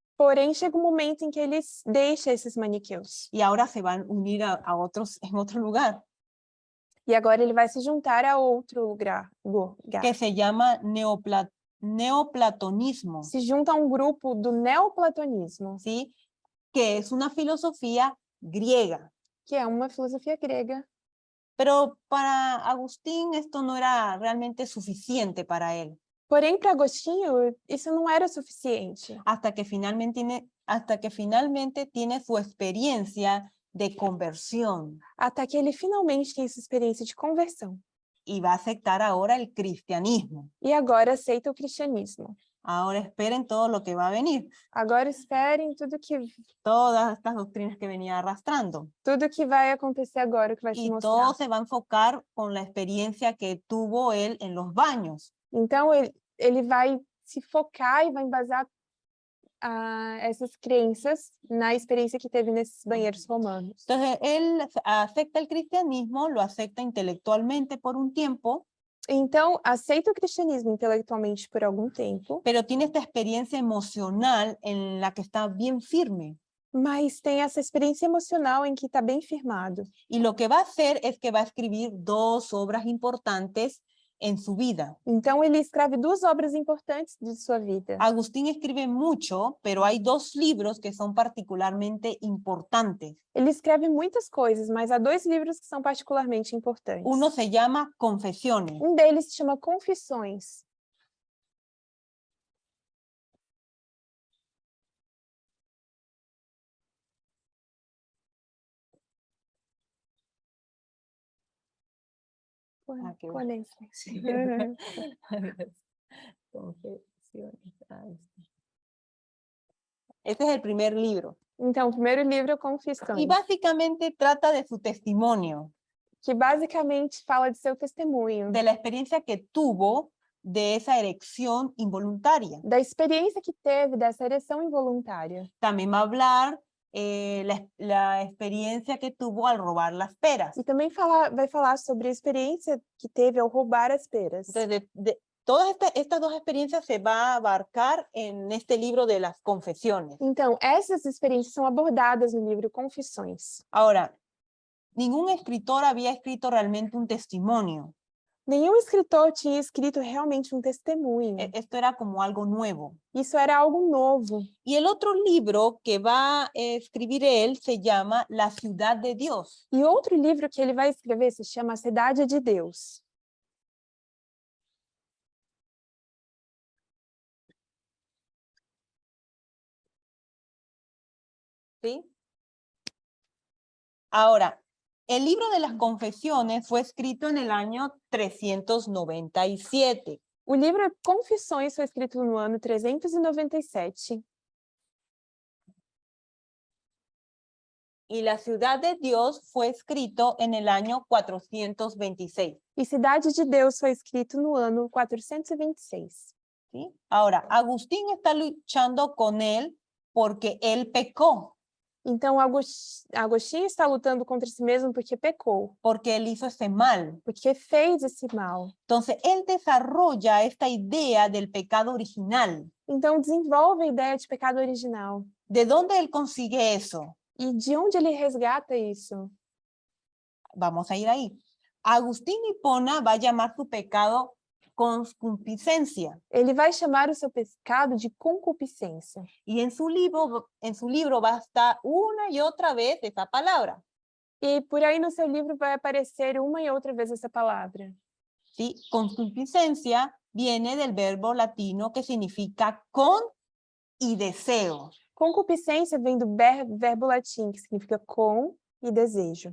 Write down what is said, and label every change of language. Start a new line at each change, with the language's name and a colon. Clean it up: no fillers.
Portuguese: Porém, chega um momento em que ele deixa esses maniqueus.
Spanish: Y ahora se van a unir a otros en otro lugar,
Portuguese: E agora ele vai se juntar a outro lugar.
Spanish: que se llama neoplatonismo,
Portuguese: Se junta a um grupo do neoplatonismo,
Spanish: ¿sí? Que es una filosofía griega.
Portuguese: que é uma filosofia grega.
Spanish: Pero para Agustín esto no era realmente suficiente para él,
Portuguese: Porém, para Agostinho, isso não era suficiente.
Spanish: hasta que finalmente tiene su experiencia de conversión
Portuguese: Até que ele finalmente tem essa experiência de conversão.
Spanish: y va a aceptar ahora el cristianismo.
Portuguese: E agora aceita o cristianismo.
Spanish: Ahora esperen todo lo que va a venir,
Portuguese: Agora esperem
Spanish: todas estas doctrinas que venía arrastrando.
Portuguese: tudo que vai acontecer agora, o que vai se
Spanish: Y
Portuguese: mostrar.
Spanish: todo se va a enfocar con la experiencia que tuvo él en los baños.
Portuguese: Então, ele vai se focar e vai embasar essas crenças na experiência que teve nesses banheiros romanos.
Spanish: Entonces, él acepta el cristianismo, lo acepta intelectualmente por un tiempo,
Portuguese: Então, aceita o cristianismo intelectualmente por algum tempo,
Spanish: pero tiene esta experiencia emocional en la que está bien firme.
Portuguese: mas tem essa experiência emocional em que está bem firmado.
Spanish: Y lo que va a hacer es que va a escribir dos obras importantes en su vida.
Portuguese: Então ele escreve duas obras importantes de sua vida.
Spanish: Agustín escribe mucho, pero hay dos libros que son particularmente importantes.
Portuguese: Ele escreve muitas coisas, mas há dois livros que são particularmente importantes.
Spanish: Uno se llama Confesiones.
Portuguese: Um deles se chama Confissões.
Spanish: Ah, qué
Portuguese: Qual é esse?
Spanish: Sí. Confesiones. Este es el primer libro.
Portuguese: Então, o primeiro livro é
Spanish: Y
Portuguese: Confissões,
Spanish: básicamente trata de su testimonio,
Portuguese: que basicamente fala de seu testemunho,
Spanish: de la experiencia que tuvo de esa erección involuntaria.
Portuguese: da experiência que teve dessa ereção involuntária.
Spanish: También va a hablar la experiencia que tuvo al robar las peras.
Portuguese: E também vai falar sobre a experiência que teve ao roubar as peras.
Spanish: Entonces, todas estas dos experiencias se va a abarcar en este libro de las confesiones.
Portuguese: Então, essas experiências são abordadas no livro Confissões.
Spanish: Ahora, ningún escritor había escrito realmente un testimonio.
Portuguese: Nenhum escritor tinha escrito realmente um testemunho.
Spanish: Esto era como algo nuevo.
Portuguese: Isso era algo novo.
Spanish: Y el otro libro que va a escribir él se llama La ciudad de Dios.
Portuguese: E outro livro que ele vai escrever se chama A Cidade de Deus.
Spanish: ¿Sí? Ahora, el libro de las confesiones fue escrito en el año 397.
Portuguese: O livro Confissões foi escrito no ano 397.
Spanish: Y La ciudad de Dios fue escrito en el año 426.
Portuguese: E Cidade de Deus foi escrito no ano 426.
Spanish: ¿Sí? Ahora, Agustín está luchando con él porque él pecó,
Portuguese: Então, Agostinho está lutando contra si mesmo porque pecou,
Spanish: porque él hizo ese mal.
Portuguese: porque fez esse mal.
Spanish: Entonces, él desarrolla esta idea del pecado original.
Portuguese: Então, desenvolve a ideia de pecado original.
Spanish: ¿De dónde él consigue eso?
Portuguese: E de onde ele resgata isso?
Spanish: Vamos a ir ahí. Agustín Hipona va a llamar su pecado concupiscencia.
Portuguese: Ele vai chamar o seu pecado de concupiscência.
Spanish: Y en su libro va a estar una y otra vez esa palabra.
Portuguese: E por aí no seu livro vai aparecer uma e outra vez essa palavra.
Spanish: ¿Sí? Concupiscencia viene del verbo latino que significa con y deseo.
Portuguese: Concupiscência vem do verbo latim, que significa com e desejo.